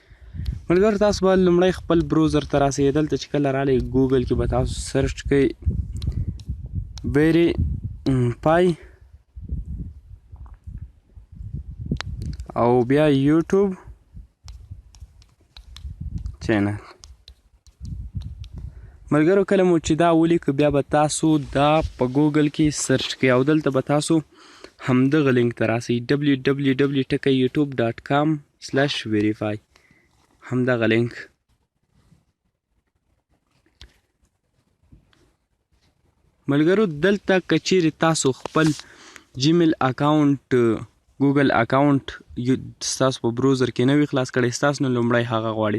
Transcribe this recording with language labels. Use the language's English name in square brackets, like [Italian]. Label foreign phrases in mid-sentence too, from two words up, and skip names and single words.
[Pashto] ملګرو تاسو به لومړی خپل بروزر ته راسئ. دلته چې کله رالی ګوګل کې به تاسو سرچ کوئ ویریفای او بیا یوټیوب چینل. ملګرو کله مو چې دا ولیکو بیا به تاسو دا په ګوګل کې سرچ کوئ او دلته به تاسو همدغه لینک ته راسئ www.youtube.com/verify همدغه لینک. ملګرو دلته که چیرې تاسو خپل جیمیل اکاونټ ګوګل اکاونټ ستاسو په بروزر کې نه وي خلاص کړی ستاسو نو لومړی هغه غواړي.